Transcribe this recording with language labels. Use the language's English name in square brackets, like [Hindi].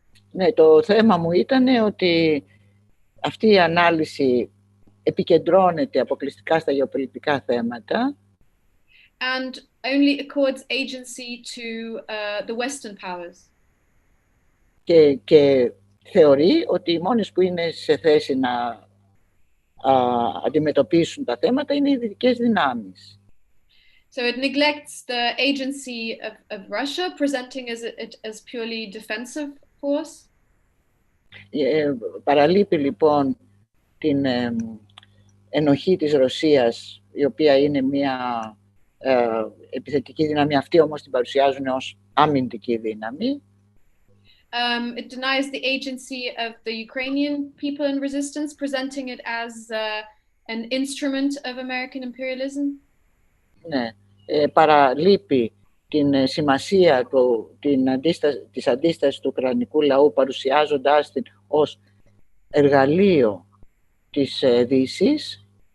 [Greek] Ναι, το θέμα μου ήταν ότι αυτή η ανάλυση επικεντρώνεται αποκλειστικά στα γεωπολιτικά θέματα [English] and only accords agency to the Western powers. [Greek] Και θεωρεί ότι οι μόνες που είναι σε θέση να αντιμετωπίσουν τα θέματα είναι οι δυτικές δυνάμεις. [English] So it neglects the agency of Russia, presenting it as purely defensive force. [Greek] Παραλείπει λοιπόν την ενοχή της Ρωσίας, η οποία είναι μια επιθετική δύναμη, αυτή όμως την παρουσιάζουν ως αμυντική δύναμη. [English] It denies the agency of the Ukrainian people in resistance, presenting it as an instrument of American imperialism. [Greek] Ναι, παραλείπει την σημασία της αντίστασης του ουκρανικού λαού, παρουσιάζοντάς την ως εργαλείο της Δύσης.